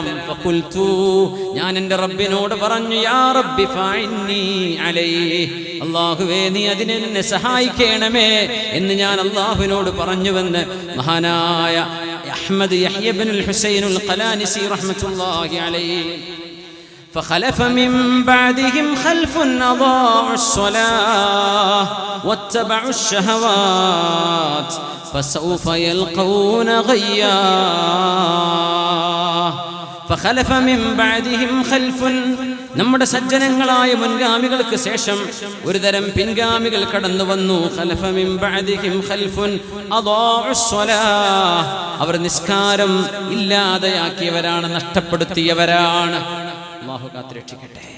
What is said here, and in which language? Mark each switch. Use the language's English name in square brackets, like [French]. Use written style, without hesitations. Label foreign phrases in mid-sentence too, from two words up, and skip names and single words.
[Malayalam] ഫഖുൽതു, ഞാൻ എൻ്റെ റബ്ബിനോട് പറഞ്ഞു, [Arabic] يا ربي فإني عليه, [Malayalam] അല്ലാഹുവേ നീ അതിനെന്നെ സഹായിക്കണമേ എന്ന് ഞാൻ അല്ലാഹുവിനോട് പറഞ്ഞുവെന്ന് മഹാനായ അഹ്മദ് യഹ്യ ഇബ്നുൽ ഹുസൈനുൽ ഖലാനിസി [Arabic] رحمة الله عليه. فخلف من بعدهم خلف أضاعوا الصلاة واتبعوا الشهوات فسوف يلقون غيا. فخلف من بعدهم خلف, [Malayalam] നമ്മുടെ സജ്ജനങ്ങളായ മുൻഗാമികൾക്ക് ശേഷം ഒരു തരം പിൻഗാമികൾ കടന്നു വന്നു. [Arabic] خلف من بعدهم خلف أضاعوا الصلاة, [Malayalam] അവർ നിസ്കാരം ഇല്ലാതെയാക്കിയവരാണ്, നഷ്ടപ്പെടുത്തിയവരാണ്. അല്ലാഹു കാത്തുരക്ഷിക്കട്ടെ.